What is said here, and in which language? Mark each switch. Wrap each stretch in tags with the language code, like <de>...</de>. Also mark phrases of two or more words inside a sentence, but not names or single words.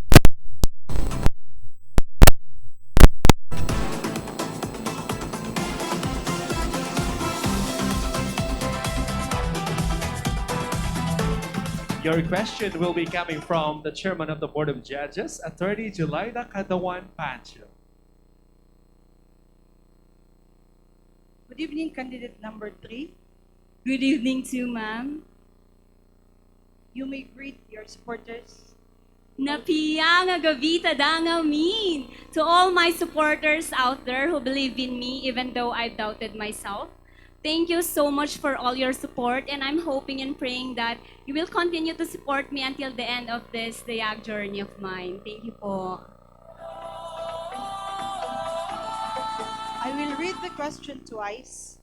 <en>Your question will be coming from the Chairman of the Board of Judges, Attorney Julaida Katawan Pancho. Good evening, candidate number 3. Good evening to ma'am. You may greet your supporters.</en> <isd>Napiyanga gavita dangamin.</isd> <en>To all my supporters out there who believe in me even though I doubted myself. Thank you so much for all your support, and I'm hoping and praying that you will continue to support me until the end of this Dayag journey of mine. Thank you po. I will read the question twice.</en>